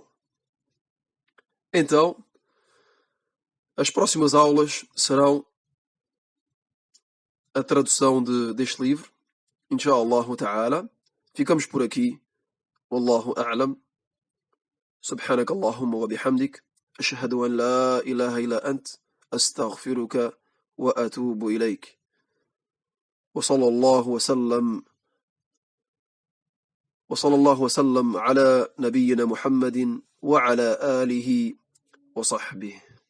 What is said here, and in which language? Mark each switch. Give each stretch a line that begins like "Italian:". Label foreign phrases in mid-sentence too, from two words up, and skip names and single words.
Portuguese: Então, as próximas aulas serão a tradução deste livro,
Arabic: إن شاء الله تعالى.
Portuguese: Ficamos por aqui.
Arabic: والله أعلم. سبحانك اللهم وبحمدك أشهد أن لا إله إلا أنت أستغفرك وأتوب إليك وصلى الله وسلم على نبينا محمد وعلى آله وصحبه.